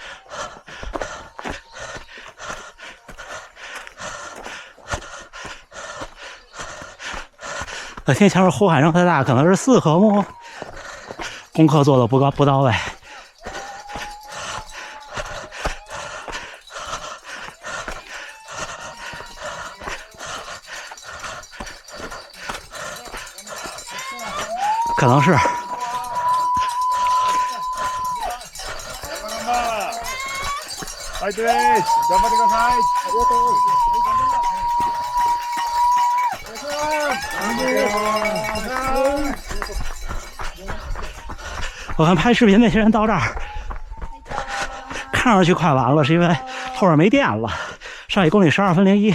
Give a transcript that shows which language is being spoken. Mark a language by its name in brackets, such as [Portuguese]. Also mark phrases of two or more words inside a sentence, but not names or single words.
[Chinese] 现在前面呼喊声太大，可能是4科目，功课做的不到位。可能是。 [Japanese] はい、頑張ってください。ありがとう。 [Chinese] 我看拍视频那些人到这儿，看上去快完了，是因为后边没电了，上1公里12分01。